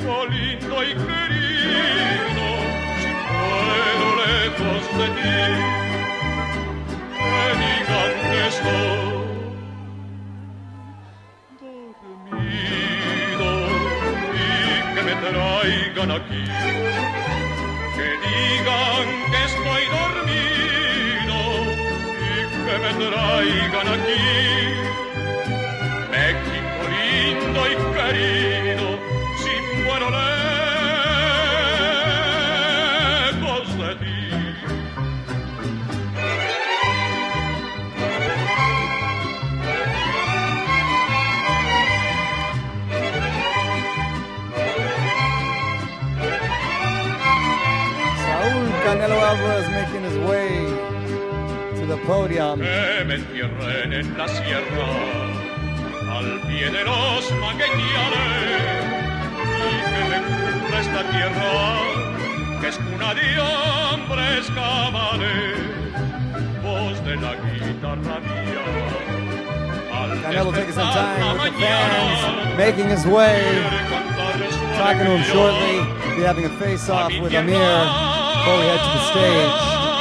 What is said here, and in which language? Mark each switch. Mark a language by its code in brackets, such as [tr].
[es] lindo y querido, si muero lejos de ti, que digan que estoy dormido y que me traigan aquí, que digan que estoy dormido y que me traigan aquí, México lindo y querido. Muero lejos de ti. [en] Saúl Canelo Alvarez making his way to the podium. [es] Que me entierren en la sierra, al pie de los magueñales, que me cubra esta tierra, que es cuna de hombres cabales, voz de la guitarra mía. [en] Canelo taking some time with the fans, making his way, talking to him shortly, be having a face-off with Amir before we head to the stage.